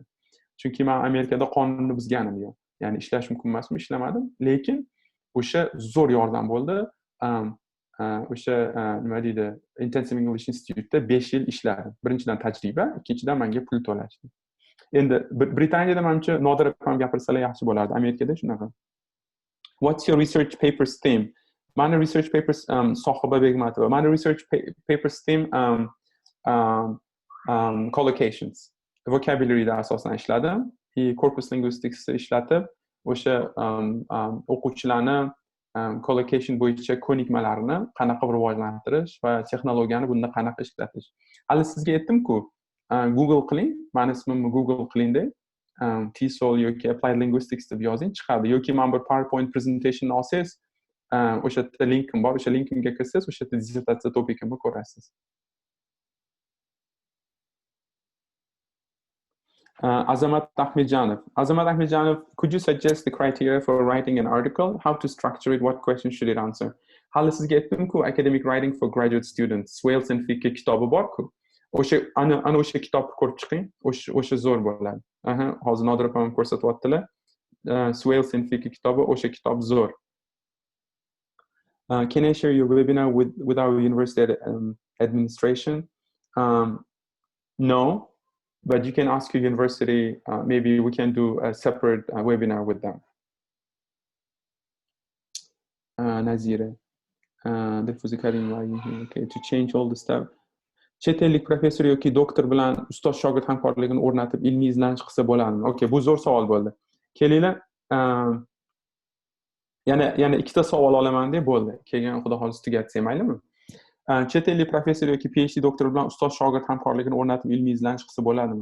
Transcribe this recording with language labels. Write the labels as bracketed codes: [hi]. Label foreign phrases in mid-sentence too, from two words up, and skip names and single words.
[uz] Chunki men Amerikada qonunni buzganim yo'q. Ya'ni ishlash mumkin emasmi, ishlamadim. Lekin o'sha zo'r yordam bo'ldi. O'sha nima deydi, Intensive English Institute'da 5 yil ishladim. Birinchidan tajriba, ikkinchidan menga pul to'lashdi. Endi Britaniyada menimcha Nodir ham gapirsalar yaxshi bo'lardi. Amerikada shunaqa. [en] What's your research paper's theme? Mani research papers Sohiba Begmatova. Mani research papers theme collocations. [uz] Vocabulary'da asosan ishladim. [en] Corpus linguistics [uz] ishlatib, o'sha o'quvchilarni collocation bo'yicha ko'nikmalarini qanaqa rivojlantirish va texnologiyani bunda qanaqa ishlatish. Hali sizga aytdim-ku, Google qiling, meni ismimni Google qilingda, TESOL yoki [en] Applied Linguistics [uz] deb yozing, chiqadi. Yoki men bir [en] PowerPoint presentation [uz] olsangiz, o'sha yerda linkim bor, o'sha linkimga kirsangiz, o'sha yerda dissertatsiya topikimni ko'rasiz. Azamat Ahmedjanov. Azamat Ahmedjanov, [en] could you suggest the criteria for writing an article? How to structure it? What questions should it answer? [uz] Hali sizga aytdim-ku, academic writing for graduate students. Swales and Fiki kitobi bor-ku. Ana o'sha kitobni ko'rib chiqing. O'sha zo'r bo'ladi. Hozir Nodir opam ko'rsatyaptilar. Swales and Fiki kitobi, o'sha kitob zo'r. [en] Can I share your webinar with our university administration? No. But you can ask your university, maybe we can do a separate webinar with them. Nazira. Okay, to change all the stuff. [uz] Chet ellik professor yoki doktor bilan ustoz shogird hamkorligini o'rnatib ilmiy izlanish qilsa bo'ladimi? Okay, bu zo'r savol bo'ldi. Kelinglar, yana ikkita savol olaman deb bo'ldi. Keyin xudo xohlasa tugatsak maylimi? Chet ellik professor yoki PhD doktor bilan ustoz shogird hamkorligini o'rnatib ilmiy izlanish qilsa bo'ladimi?